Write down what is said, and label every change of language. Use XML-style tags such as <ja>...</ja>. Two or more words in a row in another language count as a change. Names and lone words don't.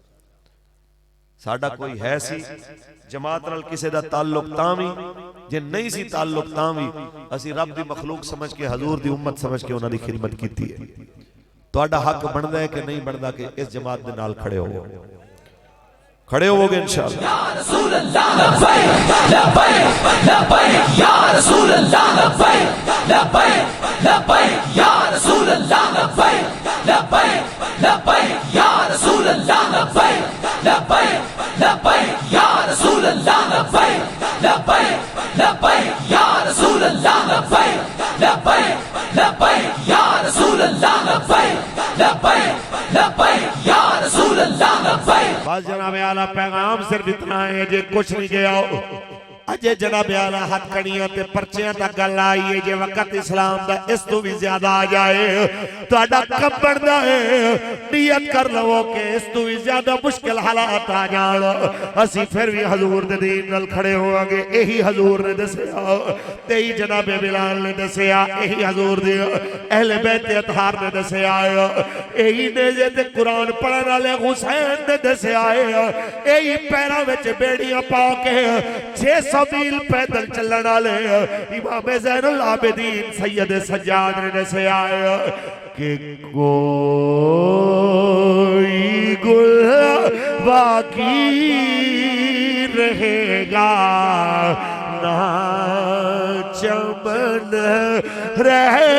<pa>ساڈا کوئی ہے سی جماعت نال کسی دا تعلق تاں بھی جے نہیں سی تعلق تاں بھی اسیں رب دی مخلوق سمجھ کے حضور دی امت سمجھ کے اوہناں دی خدمت کیتی ہے. تہاڈا حق بندا ہے کہ نہیں بندا کہ اس جماعت دے نال کھڑے ہو، کھڑے ہووو گے ان شاء اللہ.</pa> <ar>يا رسول الله لبيك لبيك لبيك يا رسول الله لبيك لبيك لبيك يا رسول الله لبيك لبيك لبيك يا رسول الله لبيك لبيك لبيك يا رسول الله لبيك لبيك لبيك يا رسول الله لبيك لبيك لبيك يا رسول الله لبيك لبيك لبيك يا رسول الله لبيك.</ar> <pa>بس جناب عالی پیغام صرف اتنا ہے جے کجھ نہیں گیا اجے جناب عالی ہتھکڑیاں تے پرچیاں تک گل آئی ہے، جے وقت اسلام دا اس توں بھی زیادہ آ جائے تہاڈا کم بندا ہے، نیت کر لوو کہ اس توں بھی زیادہ مشکل حالات آ جان اسیں فیر بھی حضور دے دین نال کھڑے ہوواں گے. یہی حضور نے دسیا، تیئی جناب بلال نے دسیا، یہی حضور دے اہل بیت اطہار نے دسیا، یہی نے جے قرآن پڑھن والے حسین نے دسیا، یہی پیراں وچ بیڑیاں پا کے 600 میل پیدل چلنے والے امام زین العابدین سید سجاد نے دسیا کہ</pa> <ur>کوئی گل باقی رہے گا نہ چمن رہ</ur>